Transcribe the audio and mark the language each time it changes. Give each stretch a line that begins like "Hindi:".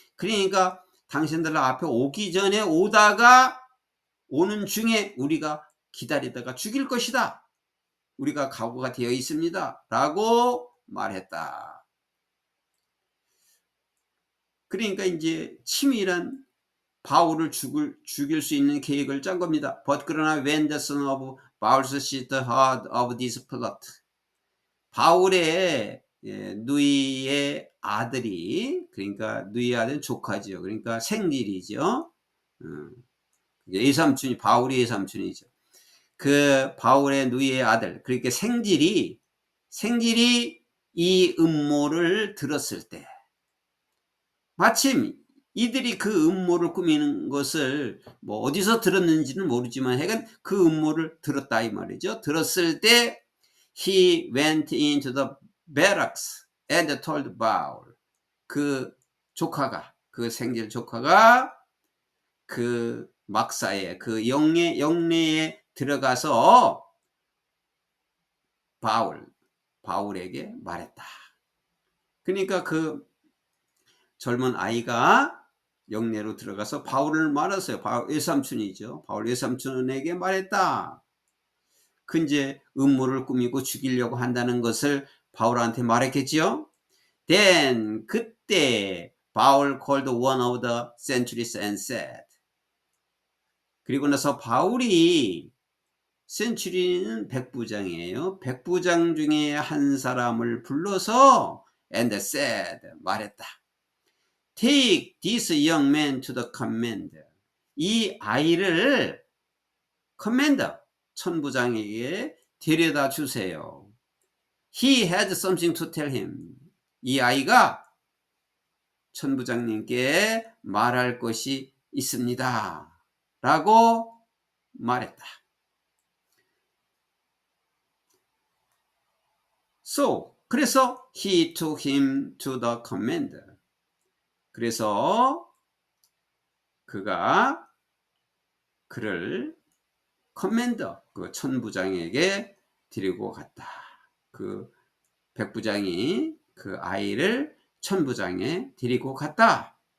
Korean: 그러니까 당신들 앞에 오기 전에 오다가 오는 중에 우리가 기다리다가 죽일 것이다. 우리가 각오가 되어 있습니다. 라고 말했다. 그러니까 이제 치밀한 바울을 죽일 수 있는 계획을 짠 겁니다.
English: But
Korean: 그러나
English: when the son of Paul's sister heard of this plot.
Korean: 바울의 누이의 아들이, 그러니까 누이의 아들은 조카죠. 그러니까 생질이죠. 외삼촌이, 바울이 외삼촌이죠. 그 바울의 누이의 아들, 그러니까 생질이 이 음모를 들었을 때, 마침 이들이 그 음모를 꾸미는 것을 뭐 어디서 들었는지는 모르지만 하여간 그 음모를 들었다 이 말이죠. 들었을 때
English: he went into the barracks and told Paul.
Korean: 그 조카가, 그 생질 조카가 그 막사에, 그 영내에 들어가서 바울에게 말했다. 그러니까 그 젊은 아이가 영내로 들어가서 바울을 말했어요. 바울 외삼촌이죠. 바울 외삼촌에게 말했다. 그 이제 음모를 꾸미고 죽이려고 한다는 것을 바울한테 말했겠지요.
English: Then
Korean: 그때 바울
English: called one of the centurions and said.
Korean: 그리고 나서 바울이, 센츄리는 백부장이에요. 백부장 중에 한 사람을 불러서
English: and said,
Korean: 말했다.
English: Take this young man to the commander.
Korean: 이 아이를 커맨더 천부장에게 데려다 주세요.
English: He had something to tell him.
Korean: 이 아이가 천부장님께 말할 것이 있습니다. 라고 말했다.
English: So,
Korean: 그래서
English: he took him to the commander.
Korean: 그래서 그가 그를 커맨더, 그 천부장에게 데리고 갔다. 그 백부장이 그 아이를 천부장에 데리고 갔다.